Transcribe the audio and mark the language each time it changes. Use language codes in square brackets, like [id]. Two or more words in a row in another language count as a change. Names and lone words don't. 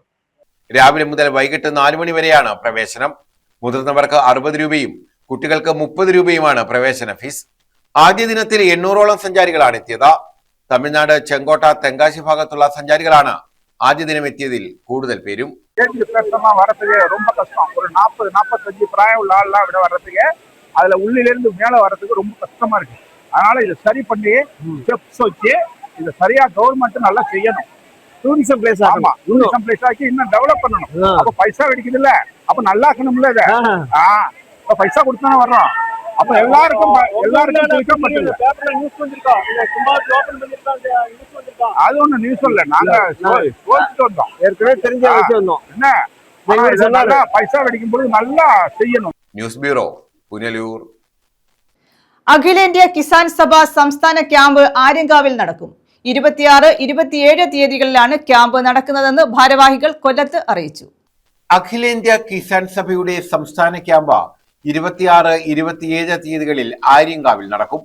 [ml] രാവിലെ മുതൽ വൈകിട്ട് 4 മണി വരെയാണ് പ്രവേശനം. മുതിർന്നവർക്ക് 60 രൂപയും കുട്ടികൾക്ക് 30 രൂപയുമാണ് പ്രവേശന ഫീസ്. ആദ്യ ദിനത്തിൽ 800ഓളം സഞ്ചാരികളാണ് എത്തിയത്. തമിഴ്നാട് ചെങ്കോട്ട തെങ്കാശി ഭാഗത്തുള്ള സഞ്ചാരികളാണ് ആദ്യ ദിനം എത്തിയതിൽ കൂടുതൽ പേരും. [ta] வரதுக்கு ரொம்ப கஷ்டம். ஒரு 40-45 பிராயம் உள்ள ஆள்லாம் விட வர்றதுக்கு அதுல உள்ளிலிருந்து மேல வர்றதுக்கு ரொம்ப கஷ்டமா இருக்கு. அதனால இதை சரி பண்ணி ஸ்டெப்ஸ் வச்சு இதை சரியா கவர்மெண்ட் நல்லா செய்யணும். [en] tourism place [ta] ஆமா, [en] tourism place [ta] ஆக்கி இன்னும் டெவலப் பண்ணணும். அப்ப பைசா வெடிக்குது இல்ல, அப்ப நல்லா இருக்கணும்ல. இதை இப்ப பைசா கொடுத்தானே வர்றோம். அப்ப எல்லாருக்கும் அது ஒண்ணு நியூஸ் இல்ல, நாங்க வந்தோம் ஏற்கனவே தெரிஞ்ச விஷயம் என்ன [ml] പൈസ വെടിക്കുമ്പോൾ നല്ല ചെയ്യണം. ന്യൂസ് ബ്യൂറോ, പുനലൂർ. അഖിലേന്ത്യാ കിസാൻ സഭ സംസ്ഥാന ക്യാമ്പ് ആര്യങ്കാവിൽ നടക്കും. 26, 27 തീയതികളിലാണ് ക്യാമ്പ് നടക്കുന്നതെന്ന് ഭാരവാഹികൾ കൊല്ലത്ത് അറിയിച്ചു. അഖിലേന്ത്യാ കിസാൻ സഭയുടെ സംസ്ഥാന ക്യാമ്പ് 26, 27 തീയതികളിൽ ആര്യങ്കാവിൽ നടക്കും.